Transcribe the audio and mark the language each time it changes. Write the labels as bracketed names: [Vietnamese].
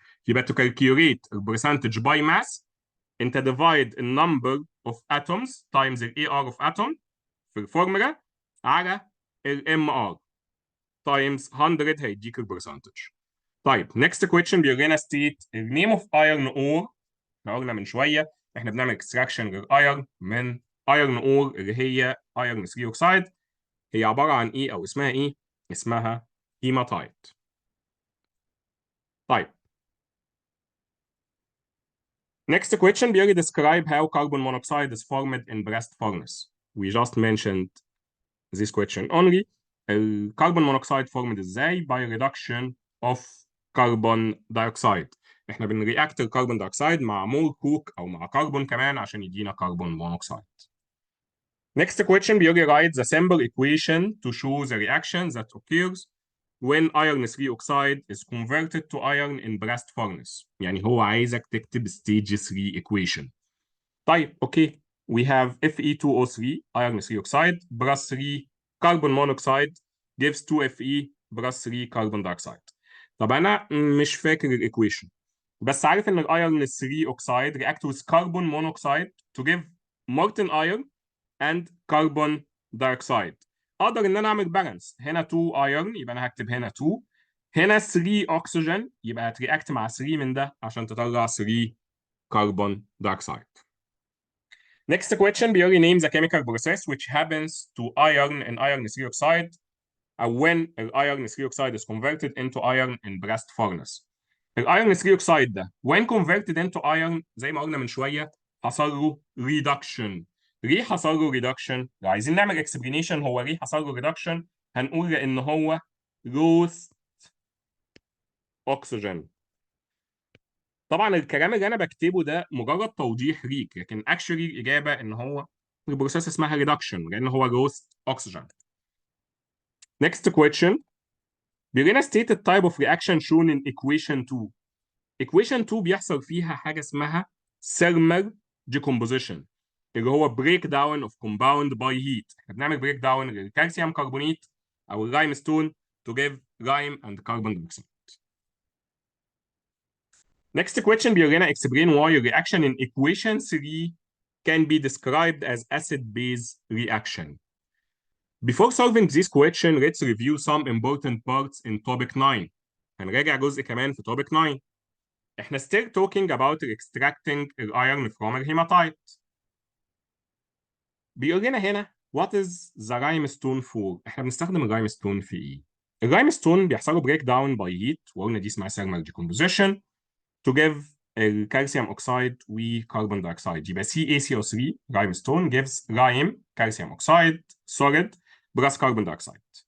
[English] يبقى to calculate the percentage by mass انت divide the number of atoms times the AR of atom في الفورمولا [Arabic] على ال [English] MR times 100 هيديك البرسنتج. طيب next question بيقول لنا state the name of iron ore. [Arabic] احنا قلنا من شويه احنا بنعمل extraction للايرن من iron ore اللي هي [English] iron 3 oxide. [Arabic] هي عباره عن ايه او اسمها ايه؟ اسمها هيماتايت. [English] طيب next question بيقول لي describe how carbon monoxide is formed in blast furnace. We just mentioned this question only. [Arabic] الكربون مونوكسيد [English] formed [Arabic] ازاي؟ [English] by reduction of carbon dioxide. [Arabic] احنا بنرياكت الكربون دايوكسيد مع مور كوك او مع كربون كمان عشان يدينا كربون مونوكسيد. [English] Next question [Arabic] بيقول لي [English] write the simple equation to show the reaction that occurs when iron 3 oxide is converted to iron in blast furnace. [Arabic] يعني هو عايزك تكتب [English] stage 3 equation. [Arabic] طيب اوكي. We have Fe2O3 iron 3 oxide plus 3 carbon monoxide gives 2Fe plus 3 carbon dioxide. طب انا مش فاكر الايكويشن، بس عارف ان [English] الايرن 3 oxide react with carbon monoxide to give molten iron and carbon dioxide. [Arabic] اقدر ان انا اعمل بالانس. هنا 2 iron يبقى انا هكتب هنا 2، هنا 3 oxygen يبقى هترياكت مع 3 من ده عشان تطلع 3 carbon dioxide. [English] Next question بيقول لي name the chemical process which happens to iron in iron 3 oxide أو when iron 3 oxide is converted into iron in blast furnace. iron 3 oxide ده when converted into iron [Arabic] زي ما قلنا من شوية حصل له reduction. ليه حصل له reduction؟ لو عايزين نعمل explanation هو ليه حصل له reduction هنقول لأن هو [English] lost oxygen. [Arabic] طبعا الكلام اللي انا بكتبه ده مجرد توضيح ليك، لكن اكشولي الاجابه ان هو البروسيس اسمها ريدكشن لان هو لوست اوكسجين. [English] Next question بيقول لنا state the type of reaction shown in equation 2. equation 2 بيحصل فيها حاجه اسمها thermal decomposition اللي هو break down of compound by heat. [Arabic] احنا بنعمل [English] break down للكالسيوم carbonate او اللايم ستون to give lime and carbon dioxide. Next question بيقول لنا explain why a reaction in equation 3 can be described as acid-base reaction. Before solving this question, let's review some important parts in topic 9. [Arabic] هنراجع جزء كمان في topic 9. [English] احنا still talking about extracting iron from الهيماتايت. [Arabic] بيقول لنا هنا what is the limestone for؟ احنا بنستخدم اللايمستون في ايه؟ اللايمستون بيحصل له [English] break down by heat [Arabic] وقلنا دي اسمها thermal decomposition to give الكالسيوم اوكسايد وكربون دايوكسيد. [English] يبقى CaCO3 limestone gives lime calcium oxide solid plus carbon dioxide.